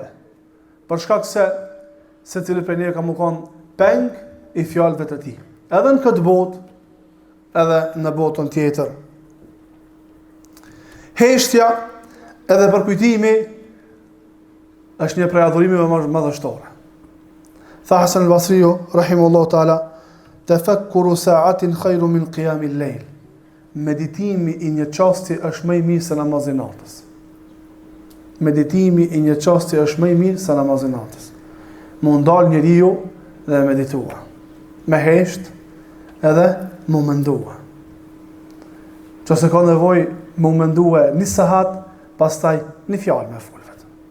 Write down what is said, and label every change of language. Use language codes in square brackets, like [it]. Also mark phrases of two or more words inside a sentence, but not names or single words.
[sq] Për shkak se cili prej neve ka më konë peng i fjalëve të tij. Edhe në këtë botë, edhe në botën tjetër. Heshtja edhe përkujtimi është një prej adhurimeve më madhështore. [ar] Tha Hasan al-Basriu رحمه الله تعالى تفكر ساعة خير من قيام الليل. [sq] Meditimi i një çasti është më i mirë se namazi natës. Meditimi i një çasti është më i mirë se namazi natës. Mund dal njeriu dhe meditua. Me hesht edhe mu mendua. Qëse ka nevojë mu mendua një sahat, pastaj një fjalë me fol vetëm.